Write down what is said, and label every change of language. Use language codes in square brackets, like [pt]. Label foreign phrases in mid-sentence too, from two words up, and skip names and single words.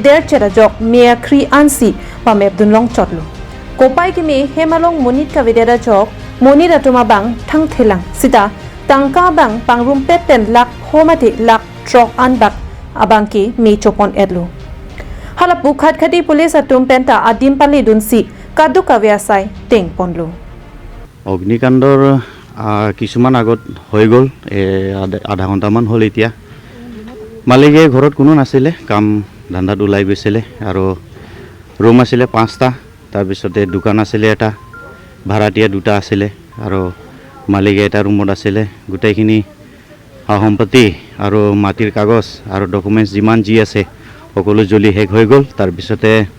[mjw] der chera jok mea khri ansi pamep dun long chotlu kopai ke me hemalong monit ka vedera jok monit atuma bang thang thelang sita tangka bang pangrum peten lak homate lak trok an bak abang ke me chopon edlu halapu Khatkati police atum penta adim palidun si kadu kavyasai teng ponlu [as] অগ্নিকাণ্ডৰ কিছুমান আগত হৈ গ'ল আধা ঘণ্টামান হ'ল এতিয়া মালিকে ঘৰত কোনো নাছিলে কাম ধান্দাত ওলাই গৈছিলে আৰু ৰুম আছিলে 5টা তাৰ পিছতে দোকান আছিলে এটা ভাড়াটিয়া দুটা আছিলে আৰু মালিকে এটা ৰুমত আছিলে গোটেইখিনি সম্পত্তি আৰু মাটিৰ কাগজ আৰু ডকুমেন্টছ যিমান যি আছে সকলো জ্বলি শেষ হৈ গ'ল তাৰ পিছতে